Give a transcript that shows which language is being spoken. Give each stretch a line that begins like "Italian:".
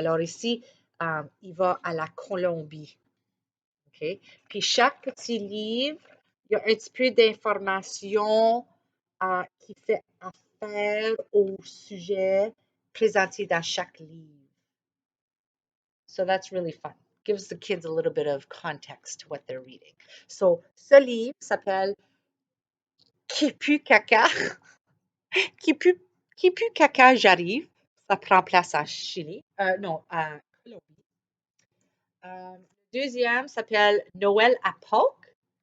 French: Alors ici, il va à la Colombie. OK? Puis chaque petit livre, il y a un petit peu d'informations qui fait affaire au sujet présenté dans chaque livre.
English: So that's really fun. Gives the kids a little bit of context to what they're reading.
French: So, ce livre s'appelle Qui pue caca? Qui pue, qui pue caca, j'arrive. Ça prend place à Chili. Non, à Colombie. Le deuxième s'appelle Noël à Pâques.